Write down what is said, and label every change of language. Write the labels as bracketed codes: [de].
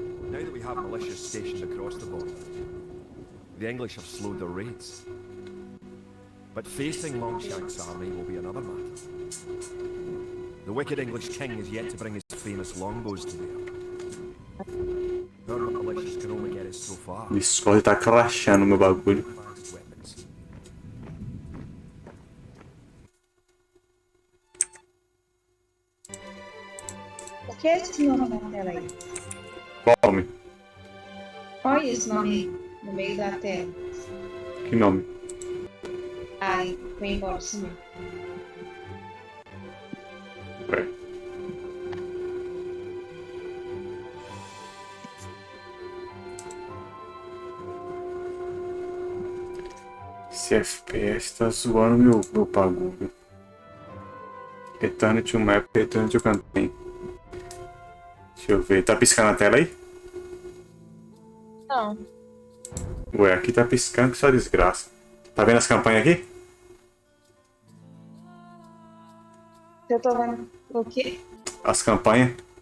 [en] Now that we have militias stationed across the border, the English have slowed their raids. But facing Longshank's army will be another matter. The wicked English king is yet to bring his famous longbows to bear. Our militias can only get us so far. [pt] Discord tá crashando meu bagulho. [en] Advanced weapons. [pt] O que é esse nome na tela aí? Qual nome? Olha esse nome aí, no meio da tela. Que nome? Ai, foi embora, sumiu. Ué. Esse FPS tá zoando meu bagulho. [en] Return to map, return to campaign. [pt] Deixa eu ver. Tá piscando a tela aí? Não. Ué, aqui tá piscando que só desgraça. Tá vendo as campanhas aqui? Eu tô vendo o quê? As campanhas.